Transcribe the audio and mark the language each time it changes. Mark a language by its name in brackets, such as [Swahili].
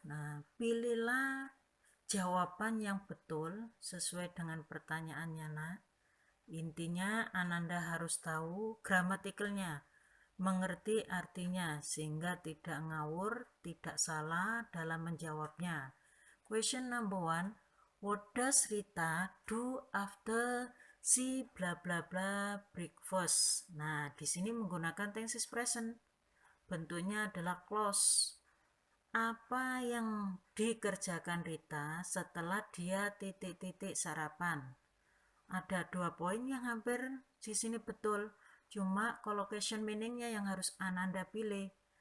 [Indonesian] Nah, pilihlah jawaban yang betul sesuai dengan pertanyaannya, nak. Intinya Ananda harus tahu gramatikalnya, mengerti artinya sehingga tidak ngawur, tidak salah dalam menjawabnya. [English] Question number 1. What does Rita do after she bla bla bla breakfast? [Indonesian] Nah, di sini menggunakan tenses present. Bentuknya adalah clause. Apa yang dikerjakan Rita setelah dia titik-titik sarapan? Ada 2 poin yang hampir di sini betul. Cuma collocation meaningnya yang harus Ananda pilih.